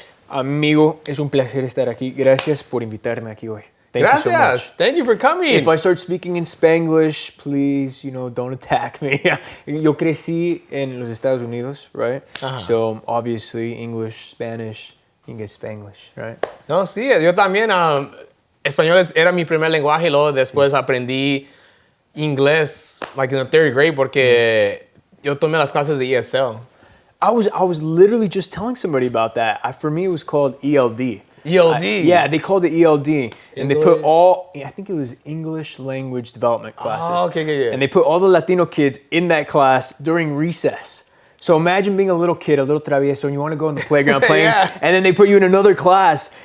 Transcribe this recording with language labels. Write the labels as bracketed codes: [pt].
[es] Amigo, es un placer estar aquí. Gracias por invitarme aquí hoy. [en] Thank you so [es] Gracias. [en] much. Thank you for coming. If I start speaking in Spanglish, please, don't attack me. Yo crecí en los Estados Unidos, right? So obviously English, Spanish, you can get Spanglish, right? [es] No, sí, yo también. Español era mi primer lenguaje y luego después aprendí inglés, [en] like in the third grade, [es] porque yo tomé las clases de ESL. [en] I was literally just telling somebody about that. For me, it was called ELD. ELD? Yeah, they called it ELD. And they put I think it was English language development classes. Oh, okay. And they put all the Latino kids in that class during recess. So imagine being a little kid, a little travieso, and you want to go in the playground playing, and then they put you in another class.